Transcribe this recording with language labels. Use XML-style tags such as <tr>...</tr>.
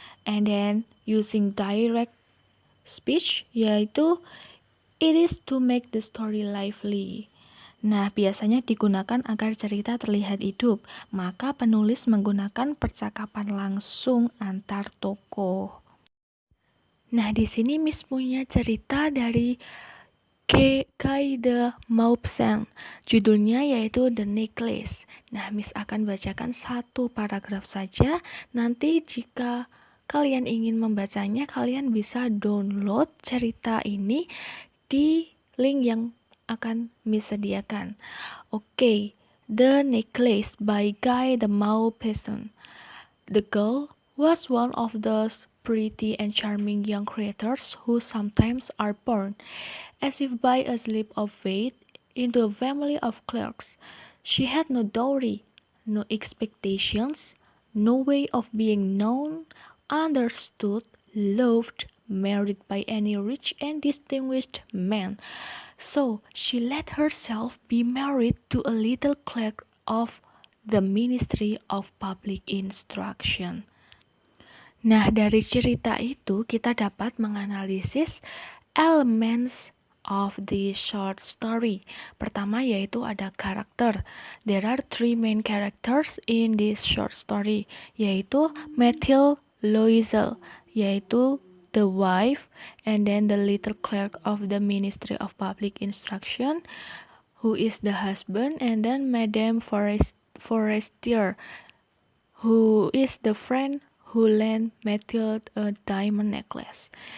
<en>And then using direct speech yaitu it is to make the story lively.</en> <id>Nah, biasanya digunakan agar cerita terlihat hidup, maka penulis menggunakan percakapan langsung antar tokoh. Nah, di sini Miss punya cerita dari Guy de Maupassant, judulnya yaitu The Necklace. Nah, Miss akan bacakan satu paragraf saja. Nanti jika kalian ingin membacanya, kalian bisa download cerita ini di link yang akan Miss sediakan. Oke, The Necklace by Guy de Maupassant.</id> <en>The girl was one of those pretty and charming young creatures who sometimes are born, as if by a slip of fate, into a family of clerks. She had no dowry, no expectations, no way of being known, understood, loved, married by any rich and distinguished man. So she let herself be married to a little clerk of the Ministry of Public Instruction.</en> <id>Nah, dari cerita itu kita dapat menganalisis</id> <en>elements of the short story.</en> <id>Pertama yaitu ada karakter.</id> <en>There are three main characters in this short story, yaitu Mathilde Loisel, yaitu the wife, and then the little clerk of the Ministry of Public Instruction, who is the husband, and then Madame Forestier, who is the friend who lent Mathilde a diamond necklace.</en>